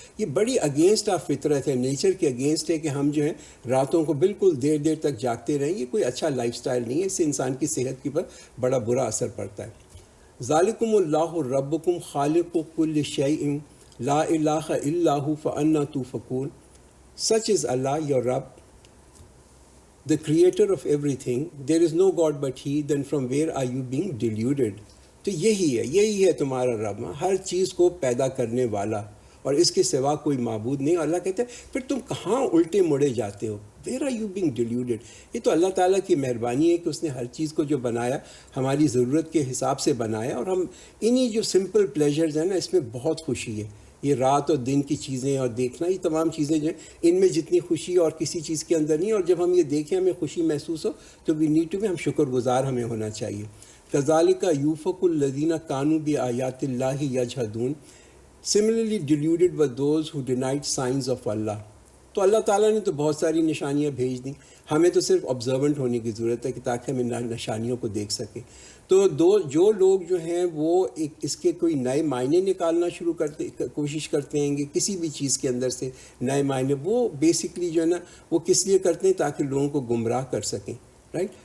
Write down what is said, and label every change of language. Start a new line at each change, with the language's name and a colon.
Urdu: یہ بڑی against of فطرت ہے, نیچر کے اگینسٹ ہے کہ ہم جو ہے راتوں کو بالکل دیر دیر تک جاگتے رہیں. یہ کوئی اچھا لائف سٹائل نہیں ہے, اس سے انسان کی صحت کے پر بڑا برا اثر پڑتا ہے.
Arabic: ذالکم اللہ ربکم خالق کل شیء لا الہ الا ھو فانا توفکون.
English: Such is Allah, your Rabb, the creator of everything. There is no God but He. Then from where are you being deluded?
Urdu: تو یہی ہے تمہارا رب, ہر چیز کو پیدا کرنے والا, اور اس کے سوا کوئی معبود نہیں. اللہ کہتے ہیں پھر تم کہاں الٹے مڑے جاتے ہو,
English: where are you being deluded.
Urdu: یہ تو اللہ تعالیٰ کی مہربانی ہے کہ اس نے ہر چیز کو جو بنایا ہماری ضرورت کے حساب سے بنایا, اور ہم انہی جو سمپل پلیجرز ہیں نا, اس میں بہت خوشی ہے. یہ رات اور دن کی چیزیں اور دیکھنا, یہ تمام چیزیں جو ہیں ان میں جتنی خوشی اور کسی چیز کے اندر نہیں. اور جب ہم یہ دیکھیں ہمیں خوشی محسوس ہو تو
English: we need to be,
Urdu: ہم شکر گزار ہمیں ہونا چاہیے.
Arabic: کذالک یوفق الذین کانوا بآیات اللہ یجحدون.
English: Similarly deluded were those who denied signs of Allah.
Urdu: تو اللہ تعالیٰ نے تو بہت ساری نشانیاں بھیج دیں, ہمیں تو صرف آبزرونٹ ہونے کی ضرورت ہے کہ تاکہ ہم نشانیوں کو دیکھ سکیں. تو جو لوگ جو ہیں وہ اس کے کوئی نئے معنی نکالنا شروع کرتے کوشش کرتے ہیں کہ کسی بھی چیز کے اندر سے نئے معنی, وہ بیسکلی جو ہے نا وہ کس لیے کرتے ہیں تاکہ لوگوں کو گمراہ کر سکیں, رائٹ.